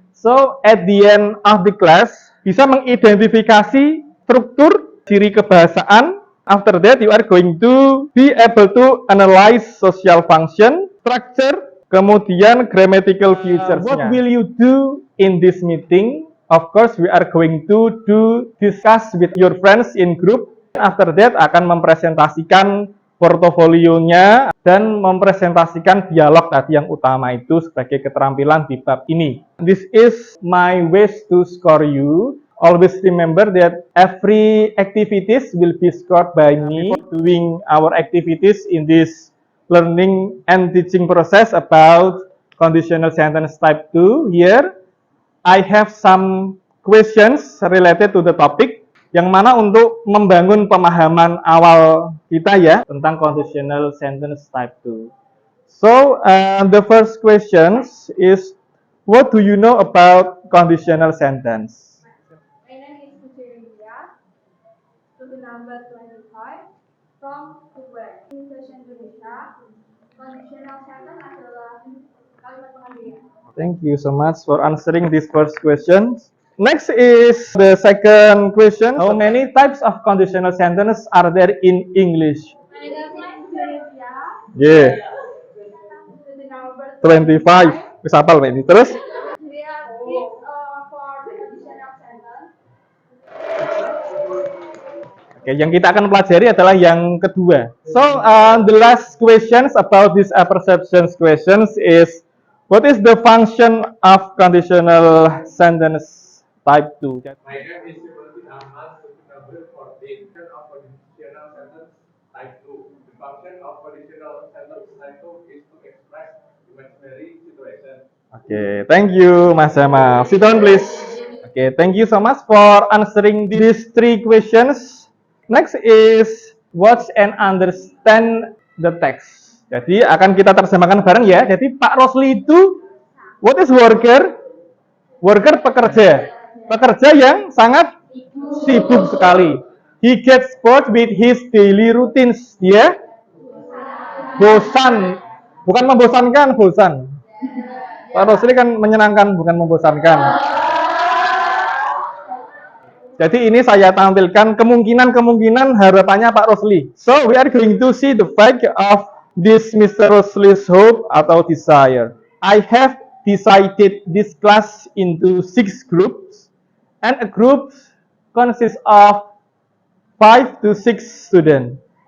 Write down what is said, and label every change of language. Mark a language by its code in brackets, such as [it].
[en] So, at the end of the class, [id] bisa mengidentifikasi struktur ciri kebahasaan. [en] After that, you are going to be able to analyze social function, structure, kemudian grammatical features. What will you do in this meeting? Of course, we are going to discuss with your friends in group. [id] After that, akan mempresentasikan portofolionya dan mempresentasikan dialog tadi yang utama itu sebagai keterampilan di bab ini. [en] This is my ways to score you. Always remember that every activities will be scored by me. Doing our activities in this learning and teaching process about conditional sentence type 2. Here, I have some questions related to the topic, [id] yang mana untuk membangun pemahaman awal kita ya tentang [en] conditional sentence type 2. So, the first question is, what do you know about conditional sentence? My name is Putri to the number 25 from Kuwait. In Bahasa Indonesia, conditional sentence [id] adalah kalimat pengalihan. [en] Thank you so much for answering this first question. Next is the second question. How many types of conditional sentence are there in English? My name is Putri. Yeah, To the number [id] 25. Bisa hafal Mbak ini. Terus? [en] we are six for the conditional sentence. [id] Oke, yang kita akan pelajari adalah yang kedua. [en] So, the last questions about this perceptions questions is, what is the function of conditional sentence type 2? My name is Sifati Ahmad, number 14 of conditional sentence type 2. The function of conditional sentence type 2 is to express imaginary situation. Okay, thank you, Mas Jamal. Sit down, please. Okay, thank you so much for answering these three questions. Next is watch and understand the text. [id] Jadi akan kita terjemahkan bareng ya. Jadi Pak Rosli itu, [en] what is worker? [id] Worker pekerja. Pekerja yang sangat sibuk sekali. [en] He gets bored with his daily routines. [id] Dia bosan. Bukan membosankan, bosan. Pak Rosli kan menyenangkan, bukan membosankan. Jadi ini saya tampilkan kemungkinan harapannya Pak Rosli. [en] So, we are going to see the fact of this Mr. Rosli's hope atau desire. I have decided this class into 6 groups. And a group consists of 5 to 6 students.